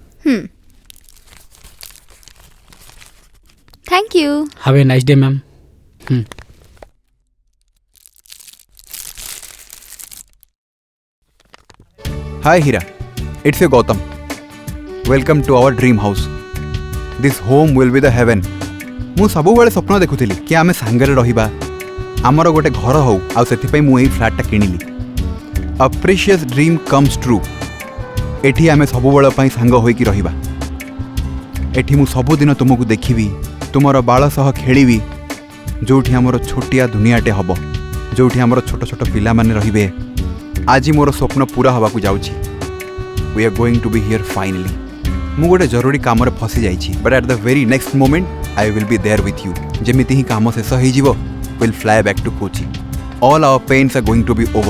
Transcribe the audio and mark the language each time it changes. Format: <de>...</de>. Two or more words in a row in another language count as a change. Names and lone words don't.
<en>Thank you. Have a nice day, ma'am. Hi Hira, it's a Gautam. Welcome to our dream house. This home will be the heaven.</en> <or>ମୁଁ ସବୁବେଳେ ସ୍ୱପ୍ନ ଦେଖୁଥିଲି କି ଆମେ ସାଙ୍ଗରେ ରହିବା, ଆମର ଗୋଟେ ଘର ହଉ, ଆଉ ସେଥିପାଇଁ ମୁଁ ଏହି ଫ୍ଲାଟ୍ଟା କିଣିଲି।</or> <en>A precious dream comes true.</en> <or>ଏଠି ଆମେ ସବୁବେଳ ପାଇଁ ସାଙ୍ଗ ହୋଇକି ରହିବା। ଏଠି ମୁଁ ସବୁଦିନ ତୁମକୁ ଦେଖିବି, ତୁମର ବାଳ ସହ ଖେଳିବି, ଯେଉଁଠି ଆମର ଛୋଟିଆ ଦୁନିଆଟେ ହେବ, ଯେଉଁଠି ଆମର ଛୋଟ ଛୋଟ ପିଲାମାନେ ରହିବେ। ଆଜି ମୋର ସ୍ୱପ୍ନ ପୁରା ହେବାକୁ ଯାଉଛି।</or> <en>We are going to be here finally.</en> <or>ମୁଁ ଗୋଟେ ଜରୁରୀ କାମରେ ଫସି ଯାଇଛି,</or> <en>but at the very next moment I will be there with you.</en> <or>ଯେମିତି ହିଁ କାମ ଶେଷ ହେଇଯିବ,</or> <en>we'll fly back to Kochi. All our pains are going to be over.</en>